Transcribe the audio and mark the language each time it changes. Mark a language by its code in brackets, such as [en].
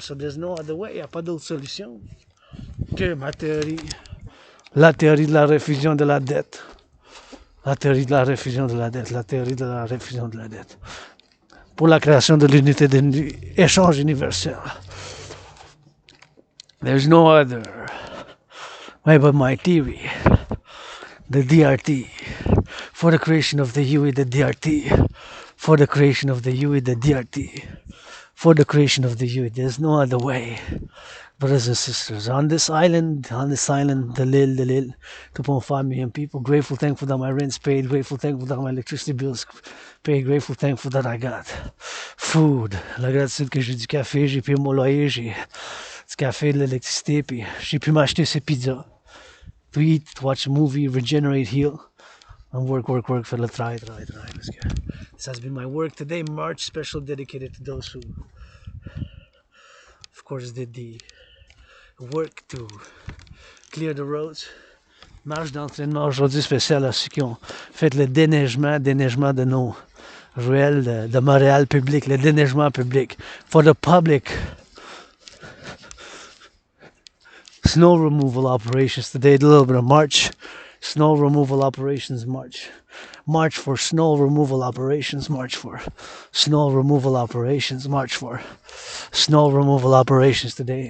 [en] So there's no other way. [fr] Il n'y a pas d'autre solution que ma théorie. La théorie de la refusion de la dette. La théorie de la refusion de la dette. La théorie de la refusion de la dette. Pour la création de l'unité d'échange universel. [en] There's no other way but my theory. The DRT, for the creation of the UE, the DRT, for the creation of the UE, the DRT, for the creation of the UE. There's no other way, brothers and sisters. On this island, the Lil, 2.5 million people, grateful, thankful that my rent's paid, grateful, thankful that my electricity bills paid, grateful, thankful that I got food. [fr] La gratitude que j'ai du café, j'ai payé mon loyer, j'ai du café, de l'électricité, puis j'ai pu m'acheter ces pizzas. [en] To eat, to watch a movie, regenerate, heal, and work for the try. Let's go. This has been my work today, March special dedicated to those who, of course, did the work to clear the roads. [fr] Marche d'entraînement aujourd'hui spéciale à ceux qui ont fait le déneigement de nos ruelles de Montréal public, le déneigement public. [en] For the public. Snow removal operations today, a little bit of March. Snow removal operations March. March for snow removal operations. March for snow removal operations. March for snow removal operations today.